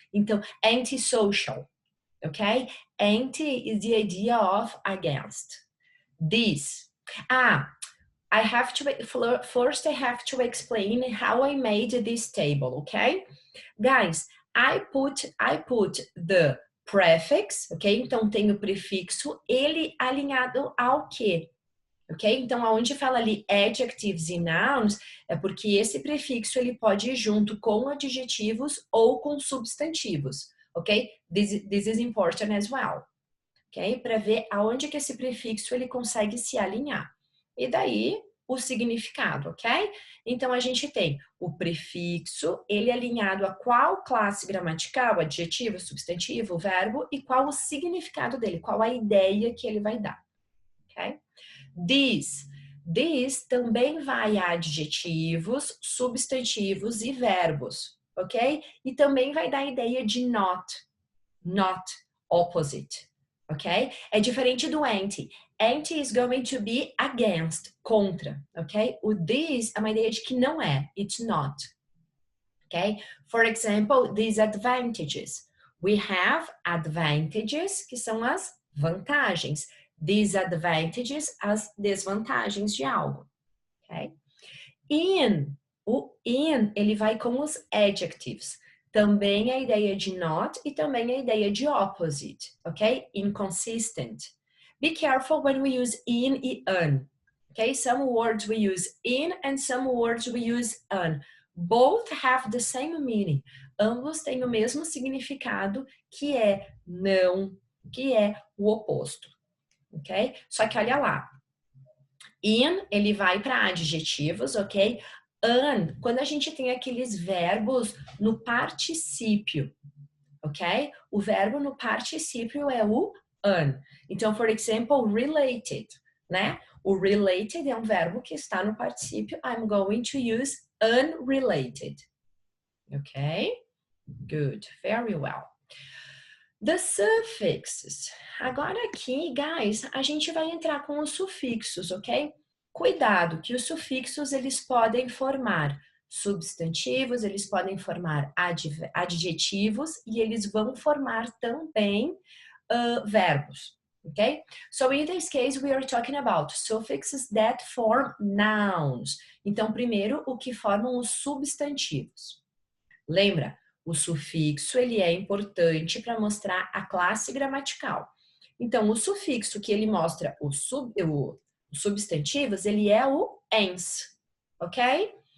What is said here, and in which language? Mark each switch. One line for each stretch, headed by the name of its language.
English: Então, antisocial, okay? Anti is the idea of against. This. I have to, first I have to explain how I made this table, okay? Guys, I put the prefix, ok?
Portuguese: Então, tem o prefixo, ele alinhado ao quê? Ok? Então, aonde fala ali adjectives e nouns, é porque esse prefixo, ele pode ir junto com adjetivos ou com substantivos, ok?
English: This is important as well, ok?
Portuguese: Para ver aonde que esse prefixo, ele consegue se alinhar. E daí, o significado, ok? Então, a gente tem o prefixo, ele é alinhado a qual classe gramatical, adjetivo, substantivo, verbo, e qual o significado dele, qual a ideia que ele vai dar, ok? This também vai a adjetivos, substantivos e verbos, ok? E também vai dar a ideia de not, opposite, ok? É diferente do anti.
English: Anti is going to be against, contra, ok?
Portuguese: O this é uma ideia de que não é,
English: it's not,
Portuguese: ok?
English: For example, these advantages. We have advantages,
Portuguese: que são as vantagens. Disadvantages, as desvantagens de algo, ok? O in, ele vai com os adjectives. Também a ideia de not e também a ideia de opposite, ok?
English: Inconsistent. Be careful when we use in e an, okay? Some words we use in and some words we use an. Both have the same meaning.
Portuguese: Ambos têm o mesmo significado, que é não, que é o oposto, ok? Só que olha lá. In, ele vai para adjetivos, ok? An, quando a gente tem aqueles verbos no particípio, ok? O verbo no particípio é o an. Então,
English: for example,
Portuguese: related, né? O related é um verbo que está no particípio.
English: I'm going to use unrelated. Ok? Good. Very well. The suffixes.
Portuguese: Agora aqui, guys, a gente vai entrar com os sufixos, ok? Cuidado, que os sufixos, eles podem formar substantivos, eles podem formar adjetivos e eles vão formar também verbos, ok?
English: So, in this case, we are talking about suffixes that form nouns.
Portuguese: Então, primeiro, o que formam os substantivos. Lembra? O sufixo, ele é importante para mostrar a classe gramatical. Então, o sufixo que ele mostra os substantivos, ele é o ens, ok?